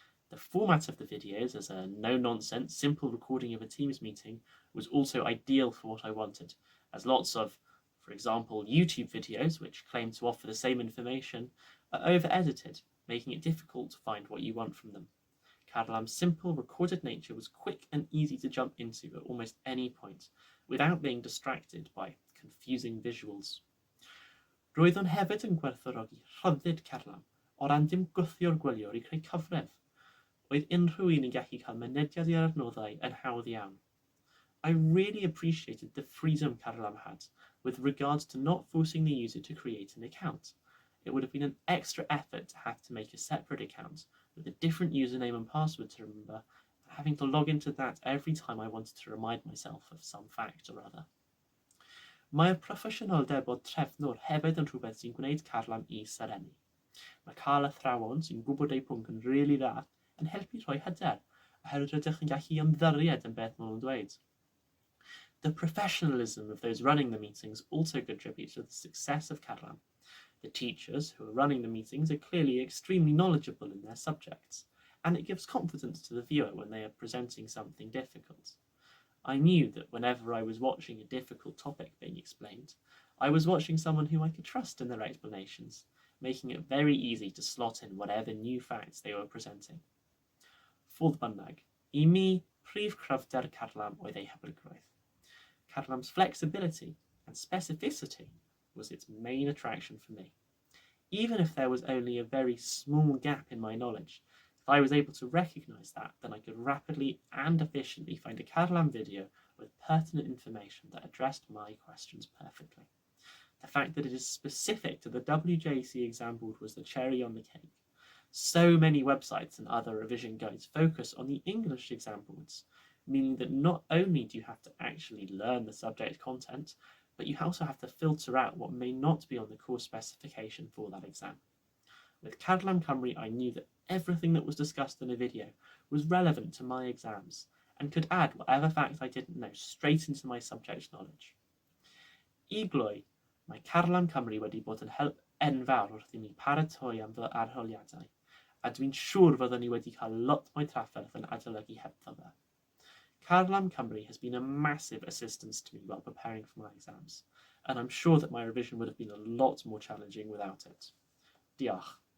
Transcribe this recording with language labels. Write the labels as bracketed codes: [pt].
[en] The format of the videos as a no-nonsense, simple recording of a Teams meeting was also ideal for what I wanted, as lots of, for example, YouTube videos, which claim to offer the same information, are over-edited, making it difficult to find what you want from them. Carlam's simple recorded nature was quick and easy to jump into at almost any point, without being distracted by confusing visuals. [cy] Roeddwn hefyd yn gwerthfawrogi rhyddid Carlam o ran dim gwthio'r gwyliwr I creu cyfrif. Oedd unrhyw un yn gallu cael mynediad i'r adnoddau yn hawdd iawn. [en] I really appreciated the freedom Carlam had with regards to not forcing the user to create an account. It would have been an extra effort to have to make a separate account with a different username and password to remember, and having to log into that every time I wanted to remind myself of some fact or other. [cy] Mae'r proffesiynoldeb o trefnwr hefyd yn rhywbeth sy'n gwneud Carlam I serenu. Mae cael athrawon sy'n gwybod eu pwnc yn rili dda yn helpu rhoi hyder, oherwydd rydych yn gallu ymddiried yn beth maen nhw'n dweud. [en] The professionalism of those running the meetings also contributes to the success of Carlam. The teachers who are running the meetings are clearly extremely knowledgeable in their subjects, and it gives confidence to the viewer when they are presenting something difficult. I knew that whenever I was watching a difficult topic being explained, I was watching someone who I could trust in their explanations, making it very easy to slot in whatever new facts they were presenting. [cy] Fodd bynnag, I mi, prif cryfder Carlam oedd ei hyblygrwydd. [en] Carlam's flexibility and specificity was its main attraction for me. Even if there was only a very small gap in my knowledge, if I was able to recognise that, then I could rapidly and efficiently find a Carlam video with pertinent information that addressed my questions perfectly. The fact that it is specific to the WJC exam board was the cherry on the cake. So many websites and other revision guides focus on the English exam boards, meaning that not only do you have to actually learn the subject content, but you also have to filter out what may not be on the course specification for that exam. With Carlam Cymru, I knew that everything that was discussed in a video was relevant to my exams and could add whatever facts I didn't know straight into my subject knowledge. [cy] I gloi, mae Carlam Cymru wedi bod yn help enfawr wrth I mi paratoi am fy arholiadau, a dwi'n siŵr fyddwn ni wedi cael lot mwy trafferth yn adolygu hebddo fe. [en] Carlam Cymru has been a massive assistance to me while preparing for my exams, and I'm sure that my revision would have been a lot more challenging without it. [cy] Diolch.